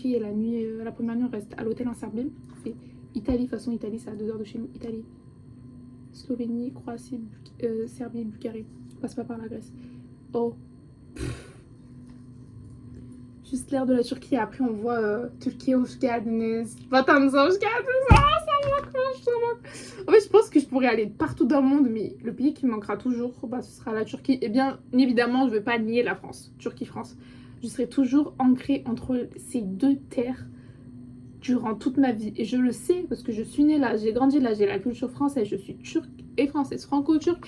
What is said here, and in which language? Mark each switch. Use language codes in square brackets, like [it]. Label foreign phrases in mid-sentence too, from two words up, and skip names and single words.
[fr] Et la nuit, la première nuit, on reste à l'hôtel en Serbie. C'est Italie, de toute façon, Italie, c'est à 2 heures de chez nous. Italie, Slovénie, Croatie, Serbie, Bulgarie. On passe pas par la Grèce. Oh. Juste l'air de la Turquie. Et après, on voit Turquie, [tr] hoş geldiniz. Vatanınıza hoş geldiniz. [fr] Ah, ça manque. En fait, je pense que je pourrais aller partout dans le monde. Mais le pays qui me manquera toujours, bah, ce sera la Turquie. Et bien évidemment, je ne veux pas nier la France. Turquie-France. Je serai toujours ancrée entre ces deux terres durant toute ma vie. Et je le sais parce que je suis née là, j'ai grandi là, j'ai la culture française, je suis turque et française, franco-turque.